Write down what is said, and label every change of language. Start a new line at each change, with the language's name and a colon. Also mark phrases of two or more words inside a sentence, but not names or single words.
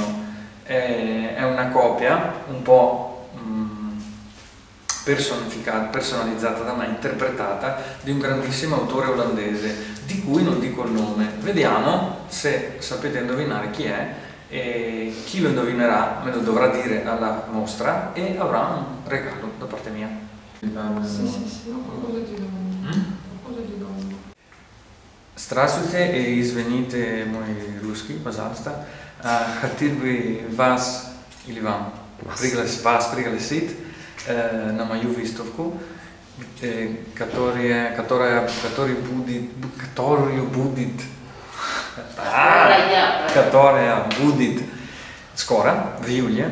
Italian: È una copia un po' personalizzata da me, interpretata, di un grandissimo autore olandese, di cui non dico il nome. Vediamo se sapete indovinare chi è, e chi lo indovinerà me lo dovrà dire alla mostra e avrà un regalo da parte mia. Sì. Qualcosa di donne.
Russian: Здравствуйте и извините мой русский, пожалуйста. Хотел бы вас или вам пригласить на мою выставку, которая будет скоро, в июле.